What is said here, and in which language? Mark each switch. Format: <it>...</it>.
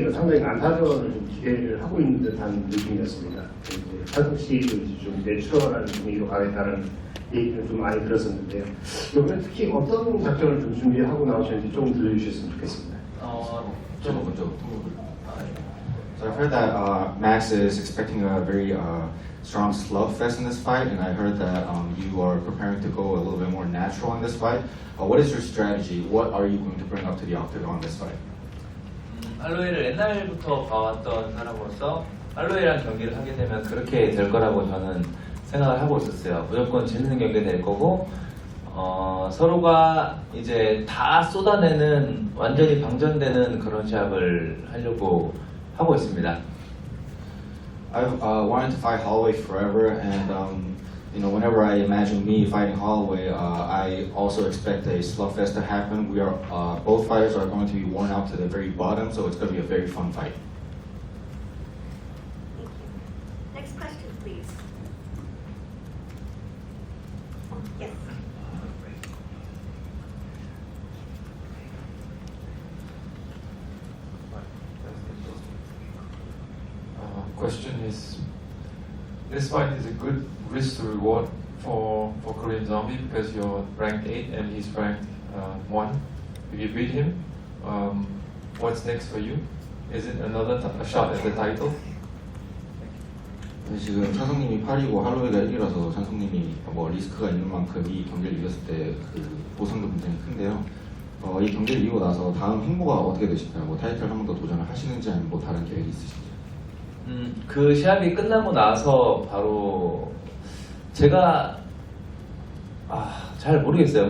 <ko>상당히 난타전을 좀 기대를 하고 있는 듯한 느낌이었습니다. 찬성 씨도 좀 내추럴한 분위기로 가겠다는 얘기를 좀 많이 들었었는데요. 이번에 특히 어떤 작전을 좀 준비하고 나오셨는지 조금 들려주셨으면 좋겠습니다. 저거 먼저.</ko> <en>So I've heard that Max is expecting a very strong slugfest in this fight, and I heard that you are preparing to go a little bit more natural in this fight. What is your strategy? What are you going to bring up to the octagon in this fight?</en> <ko>할로웨이를 옛날부터 봐왔던 사람으로서 할로웨이랑 경기를 하게 되면 그렇게 될 거라고 저는 생각을 하고 있었어요. 무조건 재밌는 경기가 될 거고 서로가 이제 다 쏟아내는 완전히 방전되는 그런 시합을 하려고 하고 있습니다.</ko> <en>I've wanted to fight Holloway forever, and you know, whenever I imagine me fighting Holloway, I also expect a slugfest to happen. We are both fighters are going to be worn out to the very bottom, so it's going to be a very fun fight. Thank you. Next question, please. Yes. Question is, this fight is a good risk to reward for Koreanzombie because you're ranked 8 and he's ranked 1. If you beat him, what's next for you? Is it another a shot at the title?</en> <ko>지금 찬성님이 8이고 할로웨이가 1이라서 찬성님이 뭐 리스크가 있는 만큼 이 경기를 이겼을 때 그 보상도 굉장히 큰데요. 이 경기를 이기고 나서 다음 행보가 어떻게 되실까요? 뭐 타이틀 한 번 더 도전을 하시는지 아니면 뭐 다른 계획이 있으신지? 그 시합이 끝나고 나서 바로 제가 잘 모르겠어요.</ko>